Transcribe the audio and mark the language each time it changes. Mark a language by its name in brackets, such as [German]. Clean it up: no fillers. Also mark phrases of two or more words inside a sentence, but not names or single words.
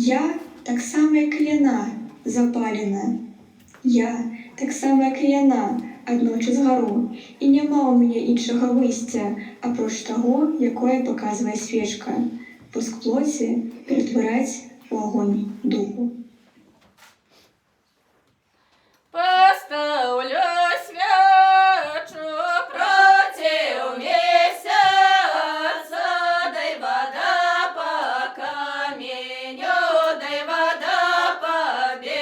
[Belarusian] Я так само, як і яна, запалена. Я, так само, як і яна, адночі згару, і нема у мяне іншага выйсця, апроч таго, якое паказвае свечка, воск плоці ператвараць у агонь духу. [Russian] Поставлю свечу против месяца, дай вода по каменю, дай вода по